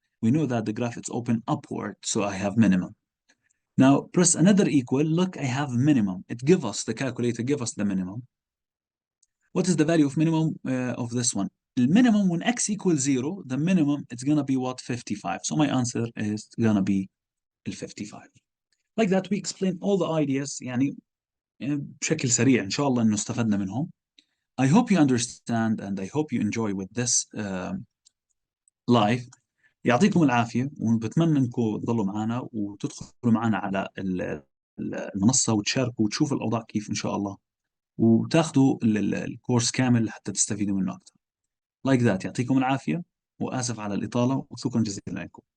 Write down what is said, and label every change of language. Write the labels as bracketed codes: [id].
[en] We know that the graph is open upward, so I have minimum. Now press another equal. Look, I have minimum. It give us, the calculator give us the minimum. What is the value of minimum of this one? The minimum when x equals 0, the minimum, it's gonna be what? 55. So my answer is gonna be 55. Like that we explain all the ideas [ar] يعني بشكل سريع إن شاء الله إنه استفدنا منهم. [en] I hope you understand and I hope you enjoy with this live. [ar] يعطيكم العافية وبتمنى انكم تضلوا معنا وتدخلوا معنا على المنصة وتشاركوا وتشوفوا الأوضاع كيف إن شاء الله وتاخذوا الكورس كامل حتى تستفيدوا منه أكثر. [en] Like that. [ar] يعطيكم العافية، وآسف على الإطالة، وشكرا جزيلا لكم.